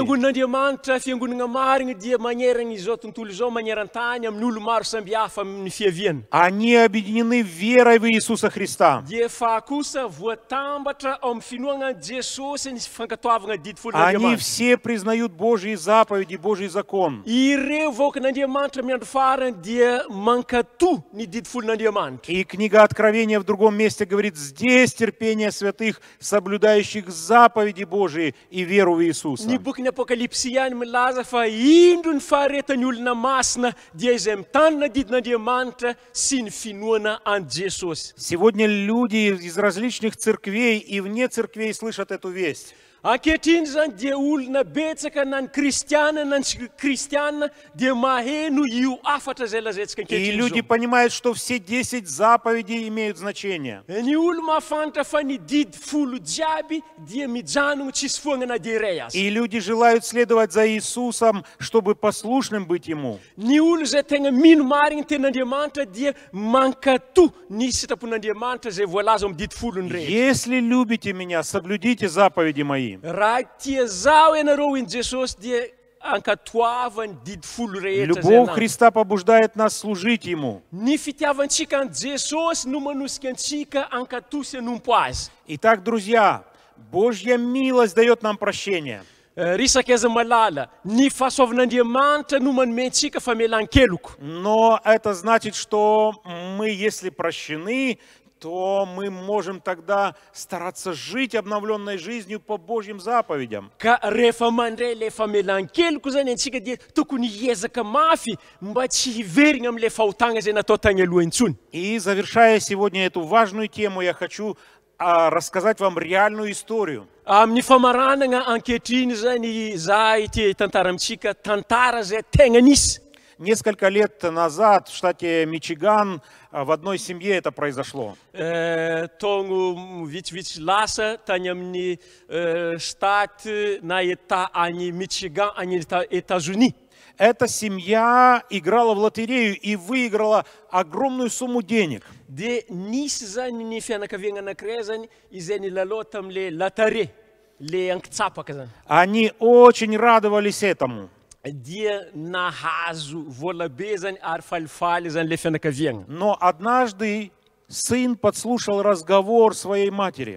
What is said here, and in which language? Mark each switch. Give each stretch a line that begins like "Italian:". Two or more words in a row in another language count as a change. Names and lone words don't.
Malagasy: fiangonan'Andriamanitra, fiangonana mariny dia manerana izao tontolo izao maneran-tany amin'ny olo maro sambihafa amin'ny fiaviany.
Russian: Они объединены верой в Иисуса Христа.
Malagasy: Dia fa kosa voatambatra ao amin'ny finoana an Jesosy ny fankatoavana didy
Russian: Они
Malagasy: folon'Andriamanitra.
Russian: все признают Божьи заповеди, Божий закон.
Malagasy: Ireo vaokan'Andriamanitra amin'ny andro farany dia mankatoa ny didy folon'Andriamanitra.
Russian: И книга Откровения в другом месте говорит, здесь терпение святых, соблюдающих заповеди Божьи и веру в Иисуса.
Malagasy: Ny bokin'ny Apokalipsy ihany milaza fa indro ny faharetan'ny olona masina dia izay mitandrina didin'Andriamanitra sy ny finoana an Jesosy.
Russian: Сегодня люди из различных церквей и вне церквей слышат эту весть.
Malagasy: Ankehitriny zany dia olona betsaka na ny kristiana na ny tsy kristiana dia maheno io afatra zay lazaintsika
Russian: И
Malagasy: ankehitriny
Russian: люди
Malagasy: zao.
Russian: понимают, что все 10 заповедей имеют значение.
Malagasy: Ny olo mahafantatra fa ny didy folo jiaby dia mijanona tsisy foana na dia iray aza.
Russian: И люди желают следовать за Иисусом, чтобы послушным быть Ему.
Malagasy: Ny olo zay tegna mino mariny ten'Andriamanitra dia mankatoa ny sitrapon'Andriamanitra zay voalaza amin'ny didy folony rehetra.
Russian: Если любите Меня, соблюдите заповеди Мои.
Malagasy: Raha tia zao ianareo in Jesosy dia ankatoava ny didy folo rehetra zay
Russian: Любовь
Malagasy: anaminy.
Russian: Христа побуждает нас служить Ему.
Malagasy: Ny fitiavantsika an Jesosy no manosika antsika ankatoa sy hanompo azy.
Russian: Итак, друзья, Божья милость дает нам прощение.
Malagasy: Risaka aiza malala, ny fahasoavan'Andriamanitra no manome antsika famelan-keloko.
Russian: Но это значит, что мы, если прощены, то мы можем тогда стараться жить обновленной жизнью по Божьим заповедям.
Malagasy: Ka rehefa mandray le famelan-keloko zany antsika dia tokony hiezaka mafy mba tsy hiverigna amin'le fahotana zay natao tany aloha intsony.
Russian: И завершая сегодня эту важную тему, я хочу рассказать вам реальную историю.
Malagasy: Amin'ny famaranana ankehitriny zany za ity tantara amintsika tantara zay tegna nisy.
Russian: Несколько лет назад в штате Мичиган в одной семье это произошло.
Malagasy: Togno vitsivitsy lasa tany amin'ny state na État any Michigan any États-Unis.
Russian: Эта семья играла в лотерею и выиграла огромную сумму денег.
Malagasy: Dia nisy zany ny fianakaviana anankiray zany izay nilalao tam'le latare, le ankitsapaka zany.
Russian: Они очень радовались этому.
Malagasy: Dia nahazo vola be zany ary falifaly zany le fianakaviana.
Russian: Но однажды сын подслушал разговор своей матери.